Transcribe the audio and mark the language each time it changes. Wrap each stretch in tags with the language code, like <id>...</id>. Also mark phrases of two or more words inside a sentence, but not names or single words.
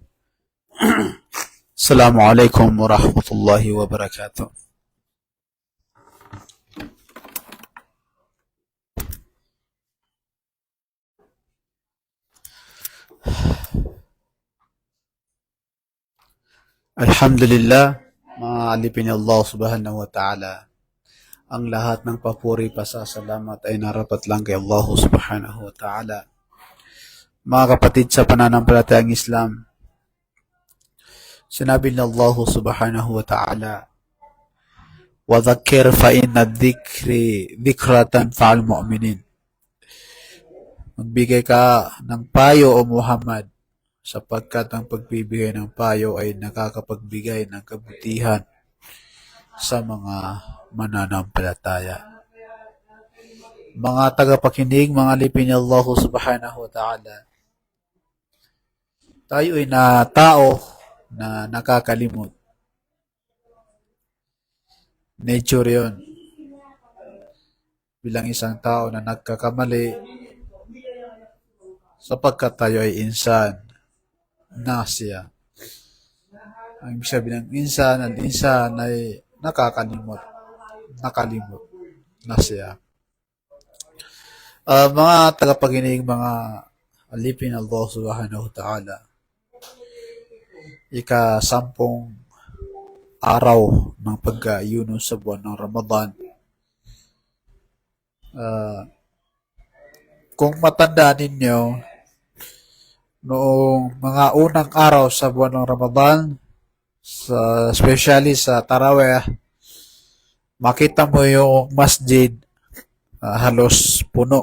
<ar>السلام عليكم ورحمة الله وبركاته.</ar> <tl>Alhamdulillah, maalipin ni Allah</tl> <ar>سبحانه وتعالى.</ar> <tl>Ang lahat ng papuri, pasasalamat ay narapat lang kay Allah</tl> <ar>سبحانه وتعالى.</ar> <tl>Mga kapatid sa pananampalatayang Islam, sinabi ni Allah</tl> <ar>سبحانه وتعالى, وَذَكِّرْ فَإِنَّ الذِّكْرِ ذِكْرَةً فَعَلْ مُؤْمِنِينَ.</ar> <tl>Magbigay ka ng payo o Muhammad, sapagkat ang pagbibigay ng payo ay nakakapagbigay ng kabutihan sa mga mananampalataya. Mga tagapakinig, mga alipin ni Allah</tl> <ar>سبحانه وتعالى,</ar> <tl>tayo ay na tao na nakakalimot. Nature yun. Bilang isang tao na nagkakamali, sapagkat tayo ay insan, nasya. Ang ibig sabihin ng insan ay nakakalimot, nakalimot, nasya. Mga tagapakinig, mga alipin Allah</tl> <ar>سبحانه وتعالى,</ar> <tl>ika-10 araw ng pag-ayuno sa buwan ng Ramadan. Kung matandaan ninyo, noong mga unang araw sa buwan ng Ramadan, especially sa Tarawih, makita mo yung masjid halos puno.</tl>